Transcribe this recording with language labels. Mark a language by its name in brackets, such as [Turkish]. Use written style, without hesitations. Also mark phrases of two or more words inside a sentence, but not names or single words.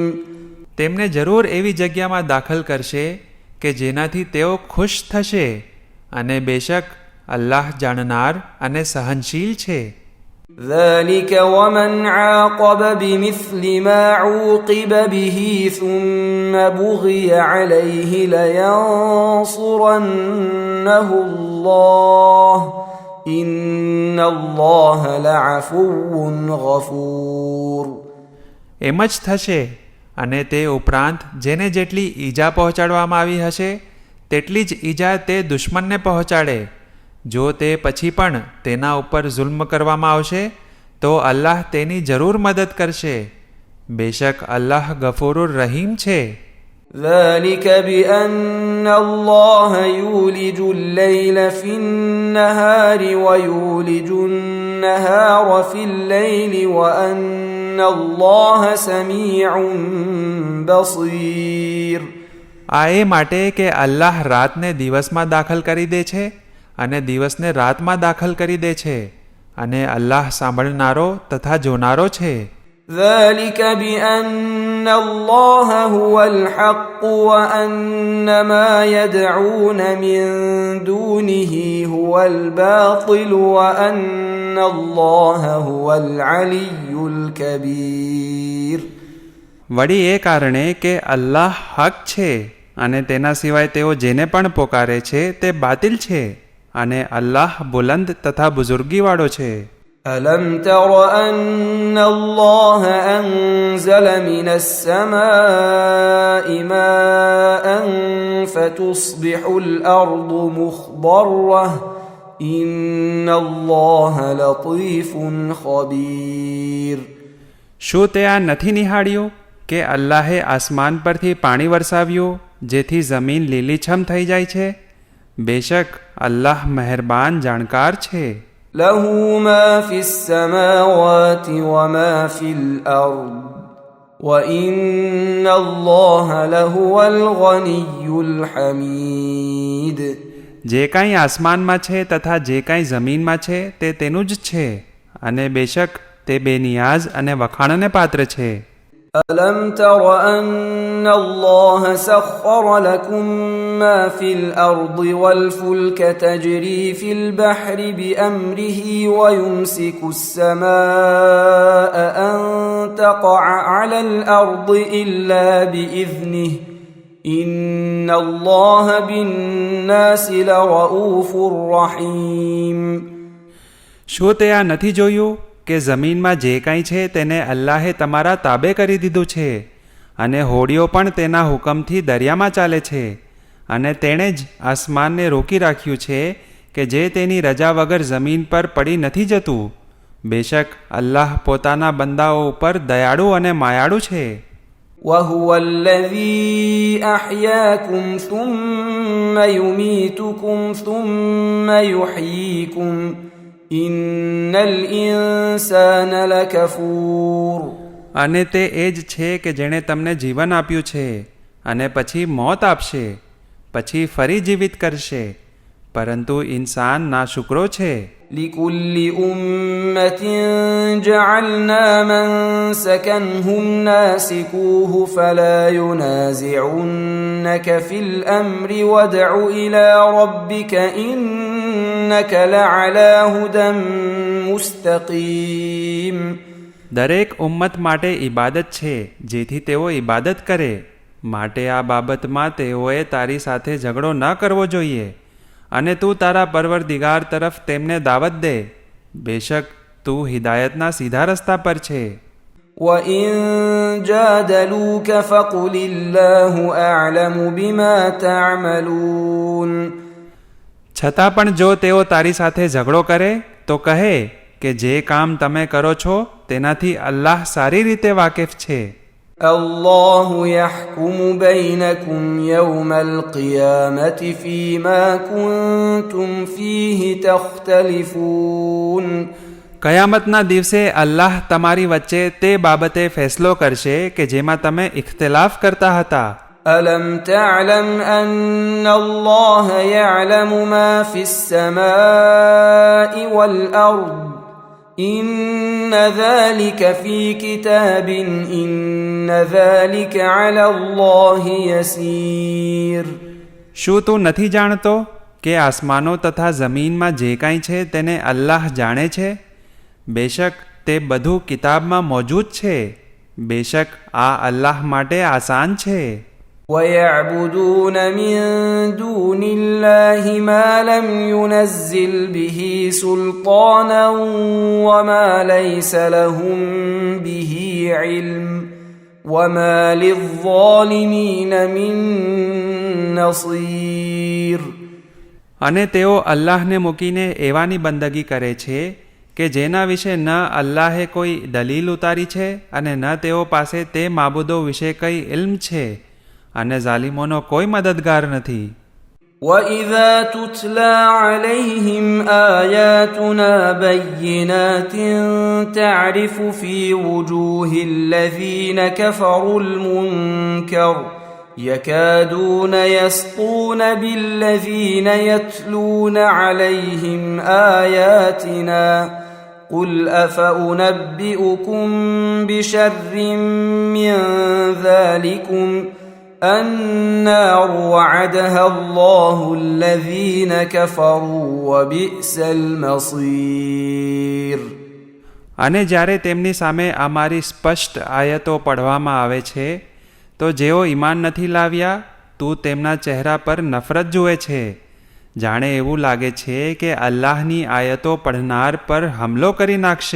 [Gujarati] તેમને જરૂર એવી જગ્યામાં દાખલ કરશે કે જેનાથી તેઓ ખુશ થશે, અને બેશક અલ્લાહ જાણનાર અને સહનશીલ છે. [Arabic] ذلك ومن عاقب بمثل ما عوقب به ثم بغي عليه لينصرنه الله إن الله لعفو غفور. [Gujarati] એમ જ થશે, અને તે ઉપરાંત જેને જેટલી ઈજા પહોંચાડવામાં આવી હશે તેટલી જ ઈજા તે દુશ્મનને પહોંચાડે. જો તે પછી પણ તેના ઉપર જુલ્મ કરવામાં આવશે તો અલ્લાહ તેની જરૂર મદદ કરશે. બેશક અલ્લાહ [Arabic] غفور رحيم [Gujarati] છે. [Arabic] ذلك بأن الله يولج الليل في النهار ويولج النهار في الليل وأن الله سميع بصير. [Gujarati] આ એ માટે કે અલ્લાહ રાતને દિવસમાં દાખલ કરી દે છે અને દિવસને રાતમાં દાખલ કરી દે છે, અને અલ્લાહ સાંભળનારો તથા જોનારો છે. [Arabic] ذلك بأن الله هو الحق وأن ما يدعون من دونه هو الباطل وأن الله هو العلي الكبير. [Gujarati] વળી એ કારણે કે અલ્લાહ હક છે અને તેના સિવાય તેઓ જેને પણ પોકારે છે તે બાતિલ છે અને અલ્લાહ બુલંદ તથા બુઝુર્ગીવાળો છે. [Arabic] ألم تر أن الله أنزل من السماء ماء فتصبح الأرض مخضرة إن الله لطيف خبير. [Gujarati] શું તે આ નથી નિહાળ્યું કે અલ્લાહે આસમાન પરથી પાણી વરસાવ્યું જેથી જમીન લીલીછમ થઈ જાય છે? બેશક અલ્લાહ મહેરબાન જાણકાર છે. [Arabic] له ما في السماوات وما في الأرض وإن الله لهو الغني الحميد. [Gujarati] જે કાંઈ આસમાનમાં છે તથા જે કાંઈ જમીનમાં છે તે તેનું જ છે અને બેશક તે બેનિયાઝ અને વખાણને પાત્ર છે. [Arabic] ألم تر أن الله سخر لكم ما في الأرض والفلك تجري في البحر بأمره ويمسك السماء أن تقع على الأرض إلا بإذنه إن الله بالناس لرؤوف رحيم. [Gujarati] શું તે આ નથી જોયું કે જમીનમાં જે કાંઈ છે તેને અલ્લાહે તમારા તાબે કરી દીધું છે અને હોડીઓ પણ તેના હુકમથી દરિયામાં ચાલે છે અને તેણે જ આસમાનને રોકી રાખ્યું છે કે જે તેની રજા વગર જમીન પર પડી નથી જતું. બેશક અલ્લાહ પોતાના બંદાઓ ઉપર દયાળુ અને માયાળુ છે. [Arabic] وهو الذي أحياكم ثم يميتكم ثم يحييكم إن الإنسان لكفور. [Gujarati] અને તે એ જ છે કે જેણે તમને જીવન આપ્યું છે અને પછી મોત આપશે પછી ફરી જીવિત કરશે પરંતુ ઇન્સાન નાશુકરો છે. [Arabic] لكل أمة جعلنا منسكا هم ناسكوه فلا ينازعنك في الأمر وادع إلى ربك إنك لعلى هدى مستقيم. [Gujarati] દરેક ઉમ્મત માટે ઇબાદત છે જેથી તેઓ ઇબાદત કરે માટે આ બાબતમાં તેઓએ તારી સાથે ઝઘડો ન કરવો જોઈએ અને તું તારા પરવરદિગાર તરફ તેમને દાવત દે. બેશક તું હિદાયતના સીધા રસ્તા પર છે. [Arabic] وَإِن جَادَلُوكَ فَقُلِ اللَّهُ أَعْلَمُ بِمَا تَعْمَلُونَ. [Gujarati] છતાં પણ જો તેઓ તારી સાથે ઝઘડો કરે તો કહે કે જે કામ તમે કરો છો તેનાથી અલ્લાહ સારી રીતે વાકેફ છે. [Arabic] الله يحكم بينكم يوم القيامة فيما كنتم فيه تختلفون. [Gujarati] કયામતના દિવસે અલ્લાહ તમારી વચ્ચે તે બાબતે ફેસલો કરશે કે જેમાં તમે ઇખ્તિલાફ કરતા હતા. [Arabic] ألم تعلم أن الله يعلم ما في السماء والأرض إن ذلك في كتاب إن ذلك على الله يسير. [Gujarati] શું તું નથી જાણતો કે આસમાનો તથા જમીનમાં જે કાંઈ છે તેને અલ્લાહ જાણે છે? બેશક તે બધું કિતાબમાં મોજૂદ છે. બેશક આ અલ્લાહ માટે આસાન છે. [Arabic] ويعبدون من دون الله ما لم ينزل به سلطانا وما ليس لهم به علم وما للظالمين من نصير. [Gujarati] અને તેઓ અલ્લાહને મૂકીને એવાની બંદગી કરે છે કે જેના વિશે ન અલ્લાહે કોઈ દલીલ ઉતારી છે અને ન તેઓ પાસે તે માબૂદો વિશે કંઈ ઇલ્મ છે અને ઝાલિમોનો કોઈ મદદગાર નથી. [Arabic] وَإِذَا تُتْلَى عَلَيْهِمْ آيَاتُنَا بَيِّنَاتٍ تَعْرِفُ فِي وُجُوهِ الَّذِينَ كَفَرُوا الْمُنكَرَ يَكَادُونَ يَسْطُونَ بِالَّذِينَ يَتْلُونَ عَلَيْهِمْ آيَاتِنَا قل أفأنبئكم بشر من ذلكم النار وعدها الله الذين كفروا وبئس المصير. [Gujarati] અને જ્યારે તેમની સામે અમારી સ્પષ્ટ આયતો પઢવામાં આવે છે તો જેઓ ઈમાન નથી લાવ્યા તું તેમના ચહેરા પર નફરત જુએ છે, જાણે એવું લાગે છે કે અલ્લાહની આયતો પઢનાર પર હમલો કરી નાખશે.